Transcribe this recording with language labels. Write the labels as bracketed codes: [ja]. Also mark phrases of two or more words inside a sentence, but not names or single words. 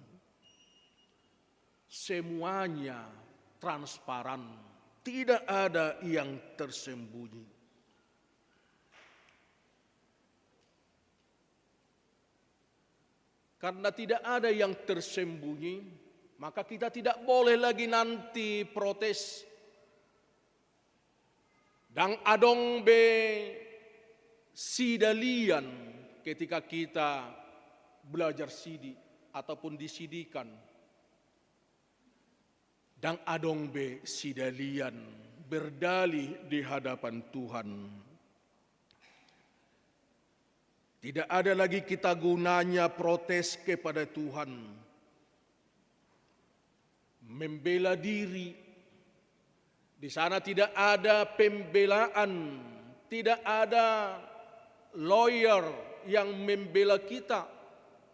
[id] Semuanya transparan, tidak ada yang tersembunyi. Karena tidak ada yang tersembunyi, maka kita tidak boleh lagi nanti protes. Dan [bbc] adong be sidalian [id] ketika kita belajar sidi ataupun disidikan. Dan [bbc] adong be sidalian [id] berdalih di hadapan Tuhan. Tidak ada lagi kita gunanya protes kepada Tuhan. Membela diri. Di sana tidak ada pembelaan, tidak ada lawyer yang membela kita.